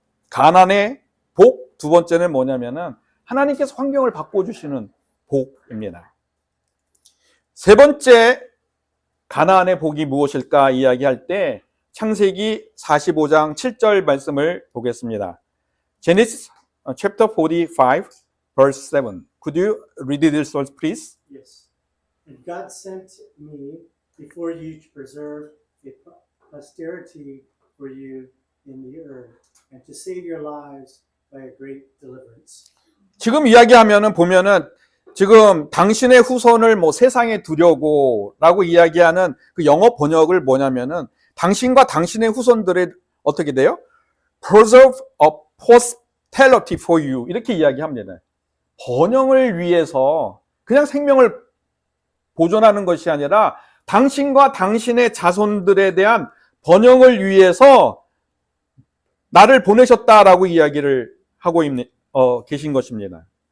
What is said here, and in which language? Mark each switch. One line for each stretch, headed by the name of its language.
Korean: 가난의 복, 두 번째는 뭐냐면은 하나님께서 환경을 바꾸어 주시는 복입니다. 세 번째 가나안의 복이 무엇일까 이야기할 때 창세기 45장 7절 말씀을 보겠습니다.
English: Genesis chapter 45 verse 7. Could you read this verse please? Yes. And God sent me before you to preserve a posterity for you in the earth and to save your lives by a great deliverance.
Korean: 지금 이야기하면은 보면은 지금 당신의 후손을 뭐 세상에 두려고라고 이야기하는 그 영어 번역을 뭐냐면은 당신과 당신의 후손들의 어떻게 돼요?
English: Preserve a posterity for you
Korean: 이렇게 이야기합니다. 번영을 위해서 그냥 생명을 보존하는 것이 아니라 당신과 당신의 자손들에 대한 번영을 위해서 나를 보내셨다라고 이야기를 하고 계신 것입니다.